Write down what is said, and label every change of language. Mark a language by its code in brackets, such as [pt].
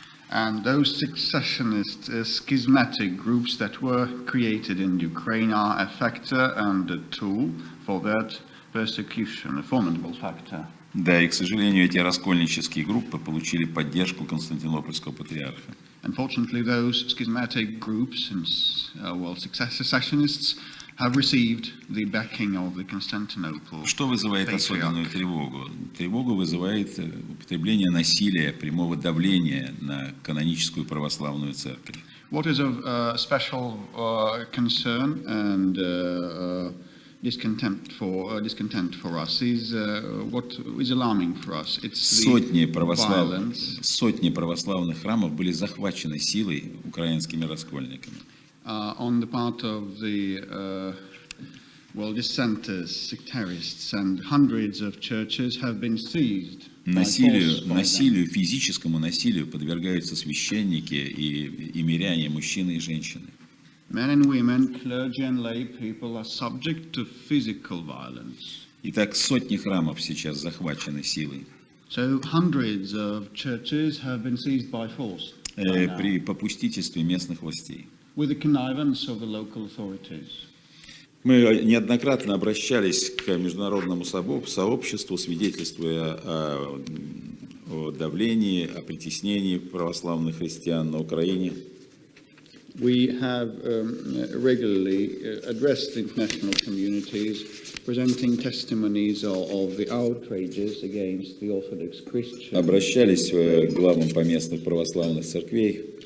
[en] And those secessionist, schismatic groups that were created in Ukraine are a factor and a tool for that persecution, a formidable factor. [ru] Да, и, к сожалению, эти раскольнические группы получили поддержку Константинопольского патриарха. [en] Unfortunately, those schismatic groups and secessionists have received the backing of the Constantinople. [ru] Что вызывает особенную тревогу? Тревогу вызывает употребление насилия, прямого давления на каноническую православную церковь. [en] What is of special concern and discontent for us is what is alarming for us. It's the violence. [ru] Сотни православных храмов были захвачены силой украинскими раскольниками. [en] On the part of the dissenters, sectarists, and hundreds of churches have been seized. [ru] Насилию, физическому насилию подвергаются священники и миряне, мужчины и женщины. [en] Men and women, clergy and lay people are subject to physical violence. [ru] Итак, сотни храмов сейчас захвачены силой. [en] So hundreds of churches have been seized by force. [ru] При попустительстве местных властей. [en] With the connivance of the local authorities. [ru] Мы неоднократно обращались к международному сообществу, свидетельствуя о давлении, о притеснении православных христиан на Украине. [en] We have regularly addressed the international communities, presenting testimonies of the outrages against the Orthodox Christians. [ru] Обращались к главам поместных православных церквей.